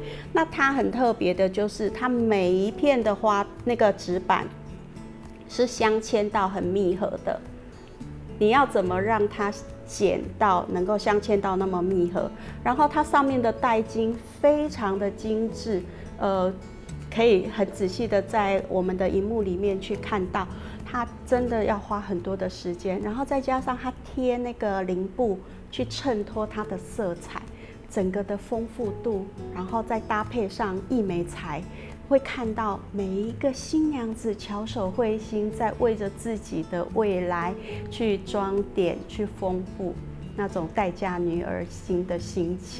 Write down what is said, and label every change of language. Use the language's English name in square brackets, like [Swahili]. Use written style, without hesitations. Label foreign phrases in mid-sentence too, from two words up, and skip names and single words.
[Chinese] 那它很特別的就是它每一片的花那個紙板是鑲嵌到很密合的，你要怎麼讓它剪到能夠鑲嵌到那麼密合，然後它上面的帶金非常的精緻，可以很仔細的在我們的熒幕裡面去看到，它真的要花很多的時間，然後再加上它貼那個綾布去襯托它的色彩，整個的豐富度，然後再搭配上義美材，會看到每一個新娘子巧手繪心，在為着自己的未來去裝點、去豐富那種待嫁女兒心的心情。